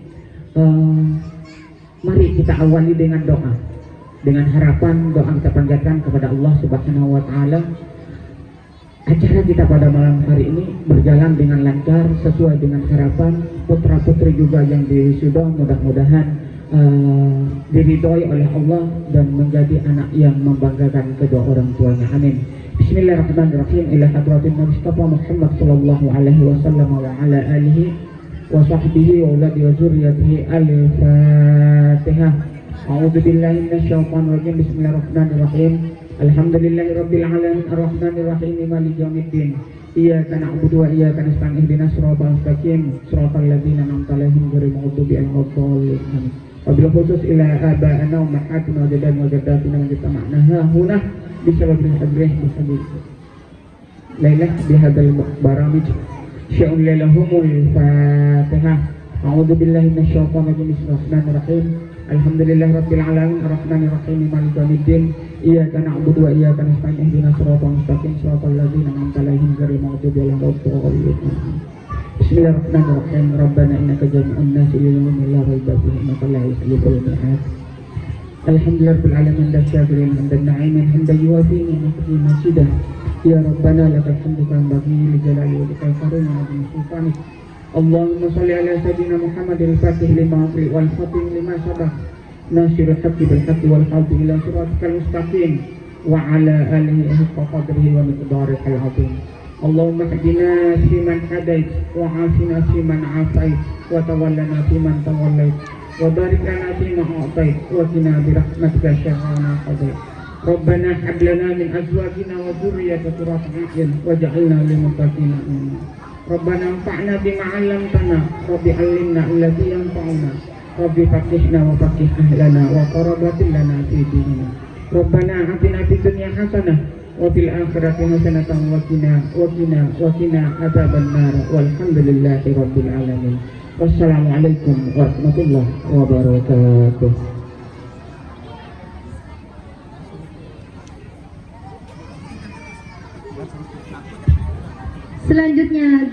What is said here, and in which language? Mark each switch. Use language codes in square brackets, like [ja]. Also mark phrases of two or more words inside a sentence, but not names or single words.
[id] Mari kita awali dengan doa, dengan harapan doa kita panjatkan kepada [ar] الله سبحانه وتعالى. [id] Acara kita pada malam hari ini berjalan dengan lancar sesuai dengan harapan. Putra putri juga yang diwisuda mudah-mudahan diridhoi oleh Allah dan menjadi anak yang membanggakan kedua orang tuanya. Amin. [ar] بسم الله الرحمن الرحيم. إلى حضرة المصطفى محمد صلى الله عليه وسلم وعلى آله وصحبه وأولاده وذريته. Al-Fatihah. أعوذ بالله من الشيطان الرجيم. بسم الله الرحمن الرحيم. الحمد لله رب العالمين الرحمن الرحيم مالك يوم الدين. إياك نعبد وإياك نستعين اهدنا الصراط المستقيم صراط الذين أنعمت عليهم غير المغضوب عليهم ولا الضالين. وبالخصوص إلى آبائنا وأمهاتنا وجداتنا وجداتنا واجتمعنا هنا بسبب الحضرة بسبيل الليلة بهذا البرنامج شيء لهم الفاتحة. أعوذ بالله من الشيطان الرجيم. بسم الله الرحمن الرحيم. الحمد لله رب العالمين الرحمن الرحيم مالك يوم الدين. إياك نعبد وإياك نستعين اهدنا الصراط المستقيم صراط الذين أنعمت عليهم غير المغضوب عليهم ولا الضالين. بسم الله الرحمن الرحيم. ربنا إنك جامع الناس إلى يوم لا ريب فيه إنك لا تخلف الميعاد. الحمد لله رب العالمين حمد الشاكرين حمدا ناعما حمدا يوافي نعمه مزيده. يا ربنا لك الحمد كما ينبغي لجلال وجهك الكريم وعظيم سلطانك. اللهم صل على سيدنا محمد الفاتح لما أغلق والخاتم لما سبق ناصر الحق بالحق والهادي إلى الصراط المستقيم وعلى آله حق قدره ومقداره العظيم. اللهم اهدنا فيمن هديت وعافنا فيمن عافيت وتولنا فيمن توليت وبارك لنا فيما أعطيت وقنا برحمتك شر ما قضيت. ربنا هب لنا من أزواجنا وذرياتنا قرة أعين واجعلنا للمتقين إماما. ربنا انفعنا بما علمتنا رب علمنا الذي ينفعنا رب فقهنا وفقه أهلنا وقرابتنا لنا في ديننا. ربنا آتنا في الدنيا حسنة وفي الآخرة حسنة وقنا عذاب النار. والحمد لله رب العالمين. والسلام عليكم ورحمة الله وبركاته. [id] Selanjutnya